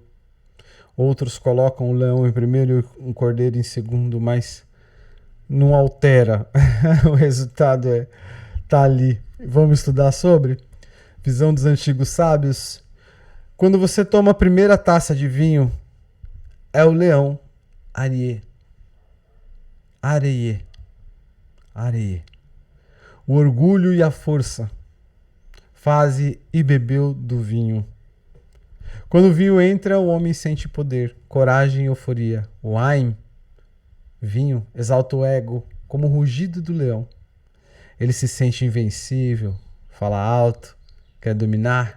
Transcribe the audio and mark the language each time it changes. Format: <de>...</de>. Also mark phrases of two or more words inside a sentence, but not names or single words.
<pt>Outros colocam o leão em primeiro e o cordeiro em segundo, mas não altera. O resultado tá ali. Vamos estudar sobre visão dos antigos sábios. Quando você toma a primeira taça de vinho, é o leão. Arie. Areie. Areie. O orgulho e a força. Faze e bebeu do vinho. Quando o vinho entra, o homem sente poder, coragem e euforia. O wine, vinho, exalta o ego como o rugido do leão. Ele se sente invencível, fala alto, quer dominar.</pt>